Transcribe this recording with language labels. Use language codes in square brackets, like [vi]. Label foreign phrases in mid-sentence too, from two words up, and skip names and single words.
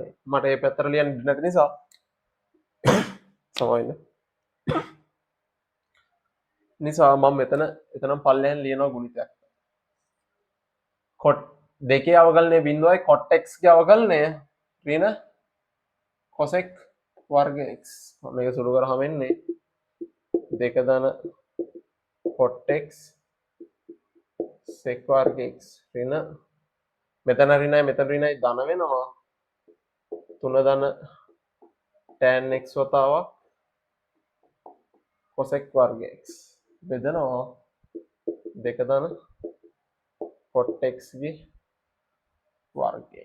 [si] මට මේ පැත්තට ලියන්න නැති නිසා සමහරවිට නිසා මම එතනම් පල්ලෙහෙන් ලියනවා ගුණිතයක්. cot දෙකේ අවකලනය බිඳුවයි cot x ගේ අවකලනය ඍණ cosec වර්ග x. මේක සුළු කරාම එන්නේ 2 ධන cot x sec වර්ග x ඍණ මෙතන ඍණයි මෙතන ඍණයි ධන වෙනවා 3 ධන tan x වතාවක් cosec වර්ග x බෙදනවා 2 ධන cot x ගේ වර්ගය.